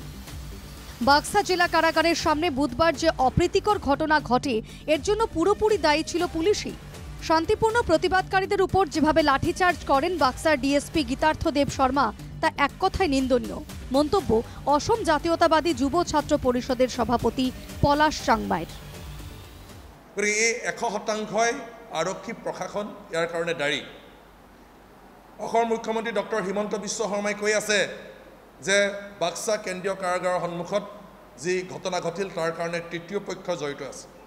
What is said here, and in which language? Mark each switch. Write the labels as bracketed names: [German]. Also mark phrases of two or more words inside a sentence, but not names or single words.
[Bangla] বাক্সা জেলা কারাগারের সামনে বুধবার যে অপ্রীতিকর ঘটনা ঘটে এর জন্য পুরোপুরি দায়ী ছিল পুলিশই। শান্তিপূর্ণ প্রতিবাদকারীদের উপর যেভাবে লাঠিচার্জ করেন বাক্সার ডিএসপি গীতার্থ দেব শর্মা তা এক কথায় নিন্দনীয়। মন্তব্য অসম জাতীয়তাবাদী যুব ছাত্র পরিষদের সভাপতি পলাশ চাংমাইৰ। [Assamese] 100% আৰক্ষী প্ৰশাসন ইয়াৰ কাৰণে দায়ী। অসমৰ মুখ্যমন্ত্ৰী ডক্টৰ হিমন্ত বিশ্ব শৰ্মাই কৈ আছে যে বাক্সা কেন্দ্ৰীয় কাৰাগাৰৰ সন্মুখত যি ঘটনা ঘটিল তাৰ কাৰণে তৃতীয় পক্ষ জড়িত আছে।